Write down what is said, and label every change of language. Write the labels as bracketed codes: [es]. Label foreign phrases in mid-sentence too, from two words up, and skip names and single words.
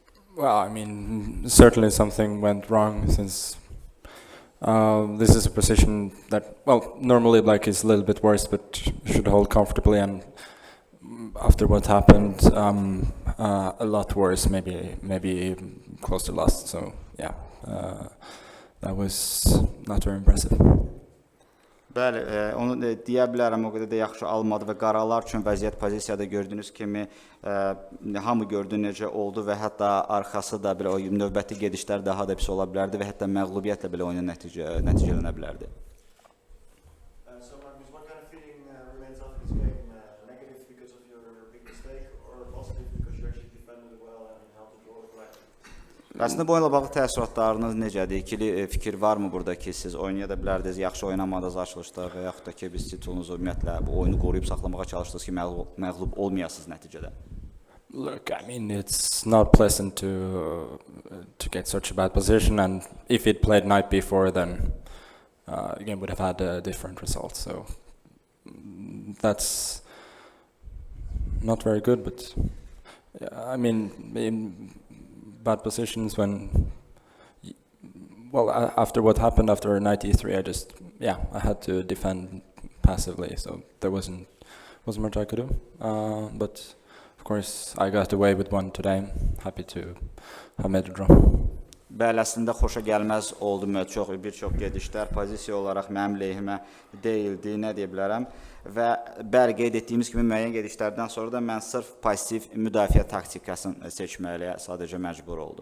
[en] Well, I mean, certainly something went wrong since this is a position that, well, normally black is a little bit worse, but should hold comfortably, and after what happened, a lot worse, maybe close to lost. So yeah, that was not very impressive. [az] Bəli, onu deyə bilərəm, o qədər də yaxşı almadı və qaralar üçün vəziyyət pozisiyada gördüyünüz kimi hamı gördü necə oldu və hətta arxası da belə o növbəti gedişlər daha da pis ola bilərdi və hətta məğlubiyyətlə belə oyuna nəticələnə bilərdi. [en] So Magnus, what kind of feeling remains after this game? Negative because of your big mistake or positive because you actually defended it well and held the draw correctly? [az] Əslində bu oyunla bağlı təəssüratlarınız necədir? İkili fikir varmı burada ki, siz oynaya da bilərdiniz, yaxşı oynamadınız açılışda və yaxud da ki, biz titulunuzu ümumiyyətlə bu oyunu qoruyub saxlamağa çalışdınız ki, məğlub olmayasınız nəticədə? [en] Look, I mean, it's not pleasant to get such a bad position, and if it played night before, then the game would have had a different result. So that's not very good. But I mean, in bad positions when, well, after what happened after knight e3, I had to defend passively. So there wasn't much I could do. But of course, I got away with one today. Happy to have made a draw. [az] Bəli, əslində xoşa gəlməz oldu bir çox gedişlər pozisiya olaraq mənim lehimə deyildi, nə deyə bilərəm. Və bəli, qeyd etdiyimiz kimi müəyyən gedişlərdən sonra da mən sırf pasiv müdafiə taktikasını seçməyə sadəcə məcbur oldum.